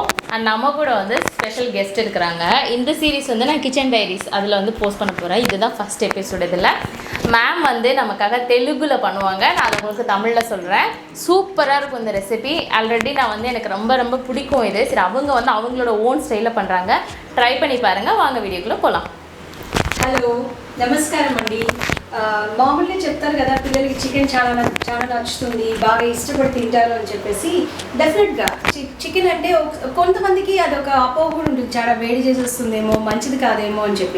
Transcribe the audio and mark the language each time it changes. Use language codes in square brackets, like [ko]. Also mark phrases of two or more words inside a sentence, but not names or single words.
[ta] அண்ட் நம்ம கூட வந்து [en] special guest [ta] இருக்கிறாங்க. இந்த சீரீஸ் வந்து நான் [en] kitchen diaries [ta] அதில் வந்து போஸ்ட் பண்ண போகிறேன். இதுதான் [en] first episode. [ta] இதில் மேம் வந்து நமக்காக தெலுங்கில் பண்ணுவாங்க, நான் அதை உங்களுக்கு தமிழில் சொல்கிறேன். சூப்பராக இருக்கும் இந்த ரெசிபி. ஆல்ரெடி நான் வந்து எனக்கு ரொம்ப ரொம்ப பிடிக்கும் இது. சரி, அவங்க வந்து அவங்களோட [en] own style [ta] பண்ணுறாங்க, ட்ரை பண்ணி பாருங்கள். வாங்க వీడియోக்குள்ளே పోలాం. [te] హలో, నమస్కారం అండి. మామూలుగా చెప్తారు కదా, పిల్లలకి చికెన్ చాలా నచ్చుతుంది, బాగా ఇష్టపడి తింటారు అని చెప్పేసి. డెఫినెట్గా చికెన్ అంటే కొంతమందికి అదొక అపోహ కూడా ఉంటుంది, చాలా వేడి చేసేస్తుందేమో, మంచిది కాదేమో అని చెప్పి.